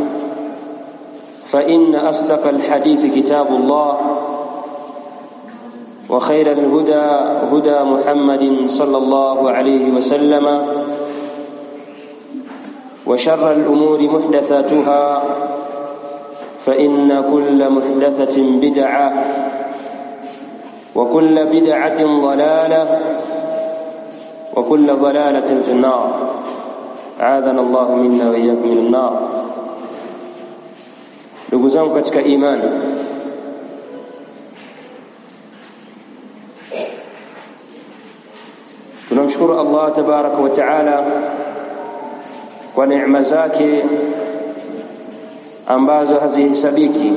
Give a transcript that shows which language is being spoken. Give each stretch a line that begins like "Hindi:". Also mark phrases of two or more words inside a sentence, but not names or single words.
Arabic: فإن أصدق الحديث كتاب الله وخير الهدى هدى محمد صلى الله عليه وسلم وشر الأمور محدثاتها فإن كل محدثة بدعة وكل بدعة ضلالة وكل ضلالة في النار أعاذنا الله منا وإياكم من النار.
Swahili: ndugu zangu katika imani, tunamshukuru
Arabic: الله تبارك وتعالى
Swahili: kwa neema zake ambazo hazihesabiki.